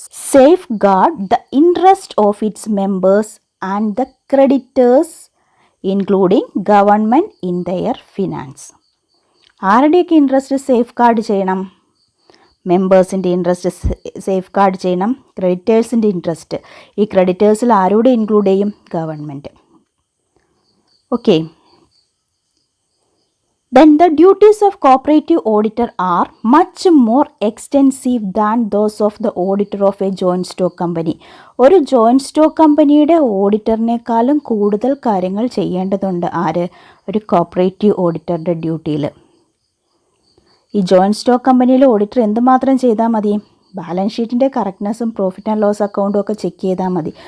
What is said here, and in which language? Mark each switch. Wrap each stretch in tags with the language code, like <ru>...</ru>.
<en>Safeguard the interest of its members and the creditors including government in their finance.</en> <ml>ആരുടെയൊക്കെ interest safe guard ചെയ്യണം? മെമ്പേഴ്സിൻ്റെ interest safe guard ചെയ്യണം. ക്രെഡിറ്റേഴ്സിൻ്റെ interest, ഈ ക്രെഡിറ്റേഴ്സിൽ ആരോടെ include ചെയ്യും? Government.</ml> <en>Okay, then the duties of cooperative auditor are much more extensive than those of the auditor of a joint stock company.</en> <ml>ഒരു joint stock കമ്പനിയുടെ ഓഡിറ്ററിനേക്കാളും കൂടുതൽ കാര്യങ്ങൾ ചെയ്യേണ്ടതുണ്ട്. ആര്? ഒരു കോപ്പറേറ്റീവ് ഓഡിറ്ററുടെ ഡ്യൂട്ടിയിൽ. ഈ ജോയിൻറ്റ് സ്റ്റോക്ക് കമ്പനിയിലെ ഓഡിറ്റർ എന്തുമാത്രം ചെയ്താൽ മതി? ബാലൻസ് ഷീറ്റിൻ്റെ കറക്റ്റ്നെസ്സും പ്രോഫിറ്റ് ആൻഡ് ലോസ് അക്കൗണ്ടും ഒക്കെ ചെക്ക് ചെയ്താൽ മതി.</ml>